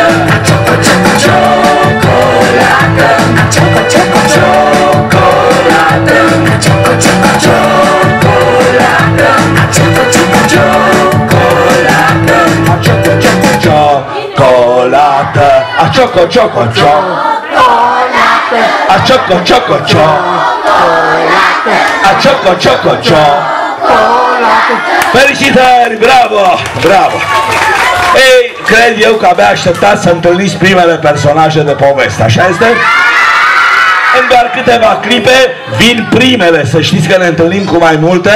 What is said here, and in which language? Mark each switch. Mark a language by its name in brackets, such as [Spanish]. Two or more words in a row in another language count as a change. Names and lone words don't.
[Romanian] choco, choco, ciocolată, choco, choco, ciocolată, choco, choco, ciocolată, choco, choco, ciocolată, choco, choco, ciocolată, a choco, choco, ciocolată, a choco, choco, ciocolată, a choco, choco, ciocolată. Felicitări, bravo, bravo! Ei, cred eu că abia așteptați să întâlniți primele personaje de poveste, așa este? În doar câteva clipe vin primele, să știți că ne întâlnim cu mai multe.